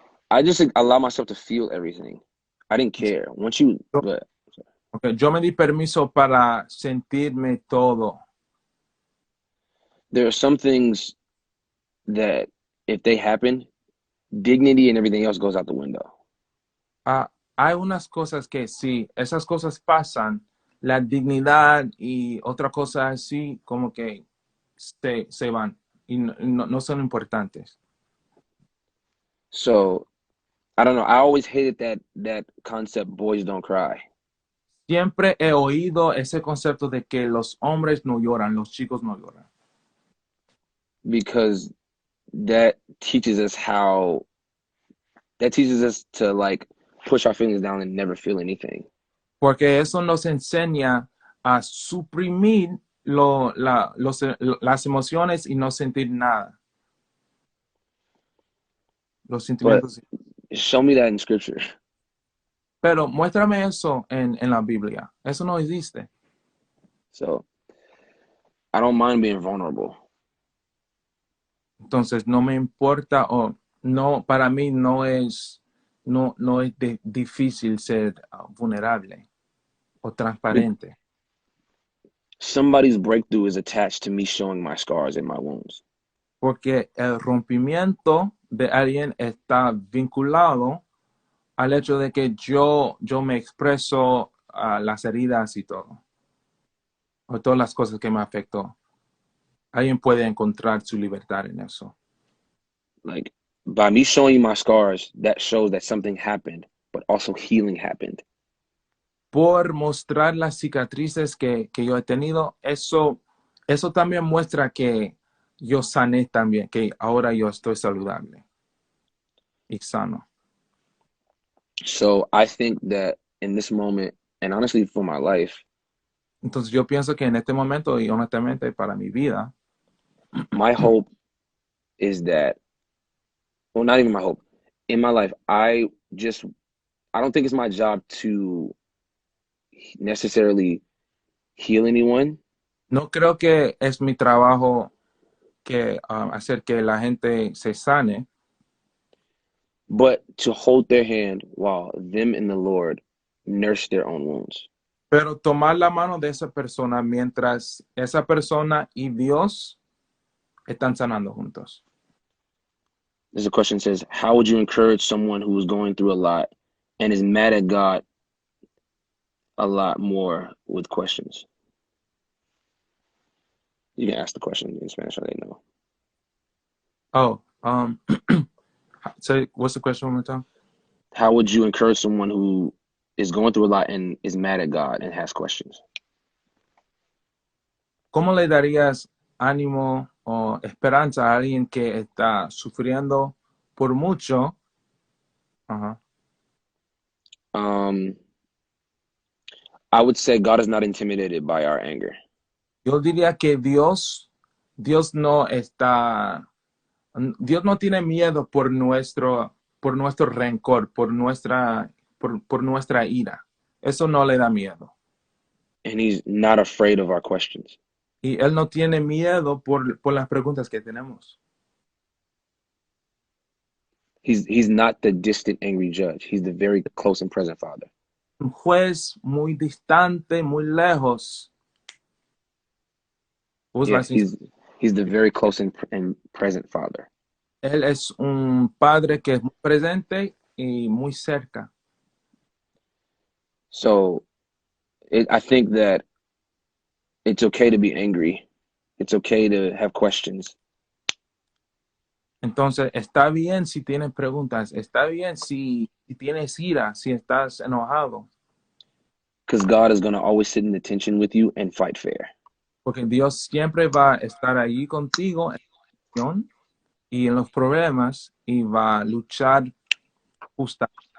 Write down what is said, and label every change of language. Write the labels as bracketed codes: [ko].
[en] I just allow myself to feel everything. I didn't care. Once you, [es] Yo, [en] but [es] okay, yo me di permiso para sentirme todo. [en] there are some things that if they happen, dignity and everything else goes out the window. [es] Ah, hay unas cosas que sí, esas cosas pasan, la dignidad y otra cosa así como que se van y no son importantes. [en] So I don't know. I always hated that concept. Boys don't cry [es] Siempre he oído ese concepto de que los hombres no lloran, los chicos no lloran. [en] because that teaches us how that teaches us to like push our feelings down and never feel anything. [es] Porque eso nos enseña a suprimir las emociones y no sentir nada, los [en] But [es] sentimientos. [en] show me that in scripture. [es] Pero muéstrame eso en la Biblia. Eso no existe. [en] So I don't mind being vulnerable. [es] Entonces no me importa o no, para mí no es difícil ser vulnerable o transparente. [en] Somebody's breakthrough is attached to me showing my scars and my wounds. [es] Porque el rompimiento de alguien está vinculado al hecho de que yo me expreso las heridas y todo, o todas las cosas que me afectó. Alguien puede encontrar su libertad en eso. [en] Like by me showing you my scars, that shows that something happened, but also healing happened. [es] Por mostrar las cicatrices que yo he tenido, eso también muestra que yo sané también, que ahora yo estoy saludable y sano. [en] So I think that in this moment, and honestly for my life, [es] Entonces yo pienso que en este momento y honestamente para mi vida, [en] my hope is that, well, not even my hope. In my life, I don't think it's my job to necessarily heal anyone, [es] no creo que es mi trabajo que hacer que la gente se sane, [en] but to hold their hand while them and the Lord nurse their own wounds. [es] pero tomar la mano de esa persona mientras esa persona y Dios están sanando juntos. [en] There's a question that says, how would you encourage someone who is going through a lot and is mad at God a lot more with questions? You can ask the question in Spanish so they know. Oh, say, what's the question one more time? How would you encourage someone who is going through a lot and is mad at God and has questions? [es] ¿Cómo le darías ánimo o esperanza a alguien que está sufriendo por mucho? Ajá. [en] Um, I would say God is not intimidated by our anger. [es] Yo diría que Dios no está, Dios no tiene miedo por nuestro rencor, por nuestra ira. Eso no le da miedo. [en] And he's not afraid of our questions. [es] Y Él no tiene miedo por las preguntas que tenemos. [en] He's not the distant angry judge. He's the very close and present father. [es] Un juez muy distante, muy lejos. [en] Yeah, he's the very close and present father. [es] Él es un padre que es muy presente y muy cerca. [en] So I think that it's okay to be angry. It's okay to have questions. [es] Entonces, está bien si tienes preguntas, está bien si tienes ira, si estás enojado, [en] Because God is going to always sit in the tension with you and fight fair. [es] porque Dios siempre va a estar ahí contigo en la acción y en los problemas y va a luchar justa.